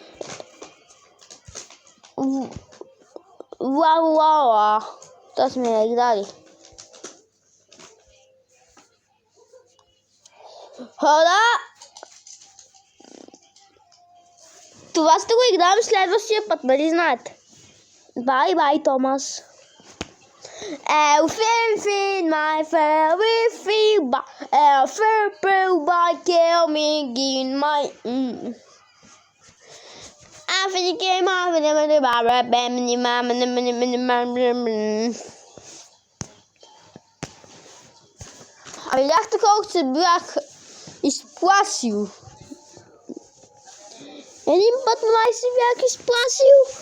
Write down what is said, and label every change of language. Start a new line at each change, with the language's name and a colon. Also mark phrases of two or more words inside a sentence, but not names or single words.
Bulgarian: Вау! Това сме я играли. Хора! Това ще го играем следващия път, нали знаете? Бай, Томас.
English: Everything, my everything, everything, by coming in my...
Bulgarian: А видяхте колко се бях изплашил. Един път май се бях изплашил.